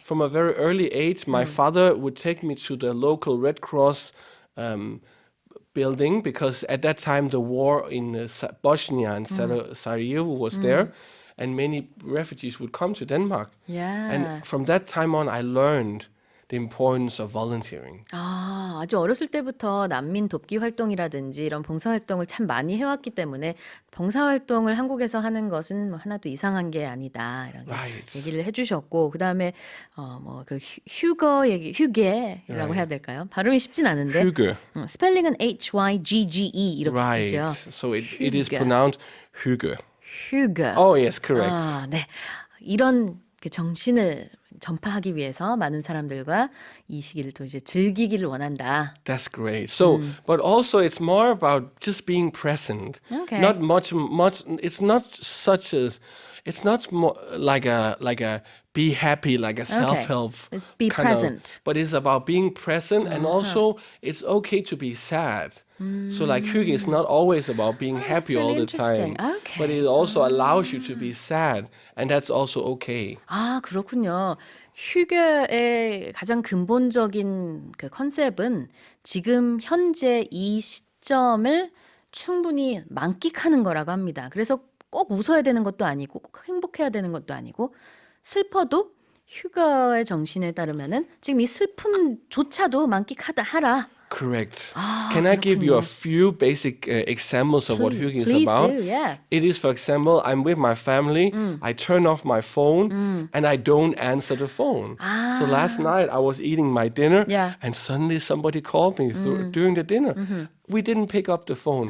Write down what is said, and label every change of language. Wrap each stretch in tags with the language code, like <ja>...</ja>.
<en>From a very early age, my father would take me to the local Red Cross building because at that time the war in Bosnia and Sarajevo was there. And many refugees would come to Denmark. Yeah. And from that time on, I learned the importance of volunteering.</en> <ko>아주 어렸을 때부터 난민 돕기 활동이라든지 이런 봉사활동을 참 많이 해왔기 때문에 봉사활동을 한국에서 하는 것은 뭐 하나도 이상한 게 아니다. 이런</ko> <en>Right.</en> <ko>얘기를 해주셨고, 그 다음에 그 휴거 얘기, 휴게라고 해야 될까요? 발음이 쉽진 않은데.</ko> <en>Hygge.</en> <ko>스펠링은 Hyggee 이렇게</ko> <en>Right.</en> <ko>쓰죠.</ko> <en>So it is Hygge. pronounced hygge.</en> <ko>휴거.</ko> <en>Oh, yes, correct.</en> <ko>네. 이런 그 정신을 전파하기 위해서 많은 사람들과 이 시기를 또 이제 즐기기를 원한다.</ko> <en>That's great. So, but also it's more about just being present. Okay. Not much. It's not such as. It's not more like a be happy, like a self-help. It's be kind present. Of, but it's about being present, and also it's okay to be sad. So like hygge is not always about being happy really all the interesting. time. Okay. But it also allows you to be sad, and that's also okay.</en> <ko>아, 그렇군요. 휴게의 가장 근본적인 그 컨셉은 지금 현재 이 시점을 충분히 만끽하는 거라고 합니다. 그래서 꼭 웃어야 되는 것도 아니고 꼭 행복해야 되는 것도 아니고 슬퍼도 휴가의 정신에 따르면은 지금 이 슬픔조차도 하라.</ko> <en>Correct. Can I give you a few basic examples of what hygge is Please about? do, yeah. It is, for example, I'm with my family, I turn off my phone, and I don't answer the phone. So last night I was eating my dinner, Yeah. and suddenly somebody called me during the dinner. We didn't pick up the phone</en>